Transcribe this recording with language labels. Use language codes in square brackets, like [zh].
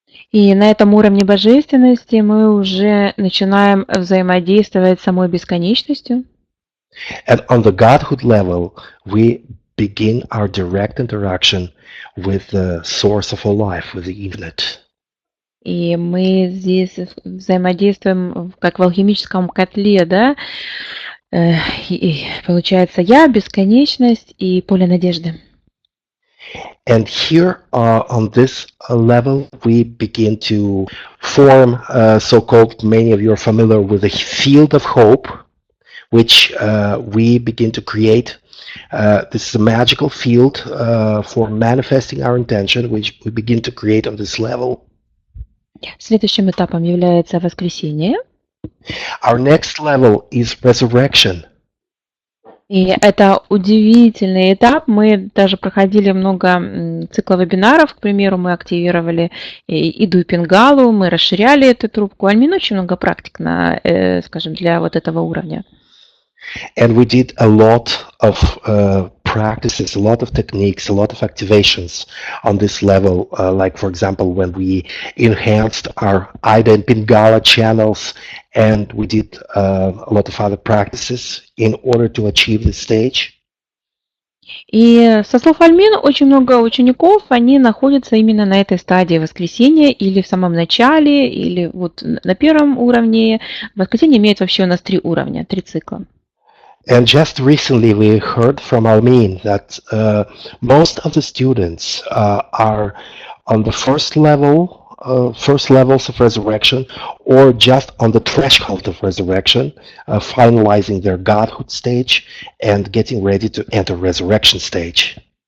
[ru] И на этом уровне божественности мы уже начинаем взаимодействовать с самой бесконечностью. [en] And on the Godhood level, we begin our direct interaction with the source of all life, with the infinite. [ru] И мы здесь взаимодействуем как в алхимическом котле, да? И получается я, бесконечность и поле надежды. [en] And here on this level, we begin to form so-called, many of you are familiar with the field of hope, which we begin to create. This is a magical field for manifesting our intention, which we begin to create on this level. [ru] Следующим этапом является воскресение. [en] Our next level is resurrection. [ru] И это удивительный этап. Мы даже проходили много цикла вебинаров. К примеру, мы активировали Иду и Пингалу, мы расширяли эту трубку. Альмин очень много практик на, скажем, для вот этого уровня. [en] And we did a lot of practices, a lot of techniques, a lot of activations on this level. Like, for example, when we enhanced our Ida and Pingala channels, and we did a lot of other practices in order to achieve this stage. [ru] И со слов Альмин, очень много учеников, они находятся именно на этой стадии воскресения, или в самом начале, или вот на первом уровне. Воскресенье имеет вообще у нас 3 уровня, 3 цикла. [en] And just recently we heard from Almin that most of the students are on the first levels of resurrection, or just on the threshold of resurrection, finalizing their godhood stage and getting ready to enter resurrection stage.